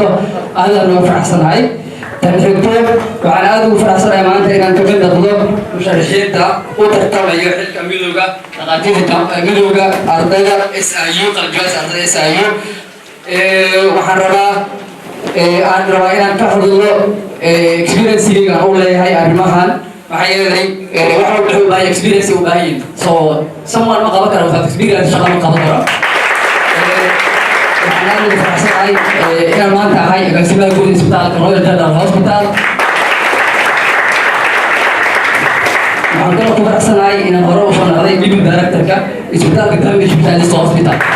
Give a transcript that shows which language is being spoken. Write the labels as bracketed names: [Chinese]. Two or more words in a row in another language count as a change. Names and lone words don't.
[Somali] aadaan ugu faraxsanahay. tan xigto waxaan aad ugu faraxsanahay maanta inaan kamid noqdo musharaxiinta u tartamayo xilka midowga dhakhaatiirta midowga ardayda SIU qalinjibiyada ardayda SIU. waxaan rabaa inaan ka hadlo experience-gayga aan u leeyahay arrimahan. maxaa yeelay waxa uu wuxuu baahay experience u baahan [English] so someone [Somali] ma qaban karo [English] without experience [Somali] shaqo ma qaban karo. waxaan aad ugu faraxsanahay inaan maanta ahay agaasimaha guud isbitaalka Royal General Hospital. waxaan kaloo ku faraxsanahay inaan hore u soo noqday [English] medical director- [Somali] ka isbitaalka Cambridge Specialist Hospital.